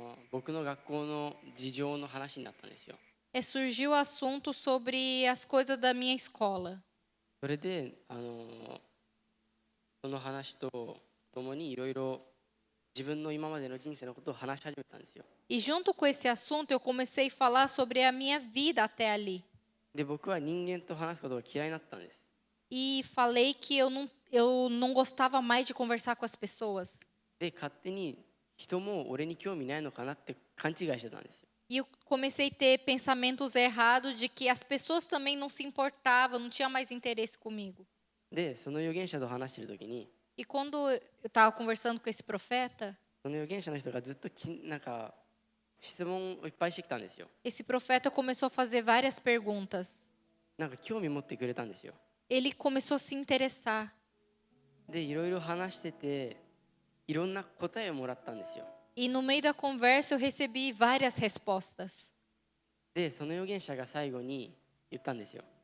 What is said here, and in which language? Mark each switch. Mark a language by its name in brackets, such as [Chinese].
[Japanese] 僕の学校の事情の話になったんですよ。 [Portuguese] surgiu o assunto sobre as coisas da minha escola. [Japanese] それでその話とともにいろいろ自分の今までの人生のことを話し始めたんですよ。 [Portuguese] E junto com esse assunto, eu comecei a falar sobre a minha vida até ali. [Japanese] で僕は人間と話すことが嫌いになったんです。 [Portuguese] E falei que eu não gostava mais de conversar com as pessoas. [Japanese] で勝手に人も俺に興味ないのかなって勘違いしてたんですよ。 [Portuguese] E eu comecei a ter pensamentos errados de que as pessoas também não se importavam, não tinha mais interesse comigo. [Japanese] でその預言者と話してる時に [Portuguese] E quando eu estava conversando com esse profeta, [Japanese] その預言者の人がずっとなんか質問をいっぱいしてきたんですよ。 [Portuguese] esse profeta começou a fazer várias perguntas. [Japanese] なんか興味持ってくれたんですよ。 [Portuguese] Ele começou a se interessar. [Japanese] でいろいろ話してていろんな答えをもらったんですよ。 [Portuguese] E no meio da conversa eu recebi várias respostas. [Japanese] でその預言者が最後に言ったんですよ。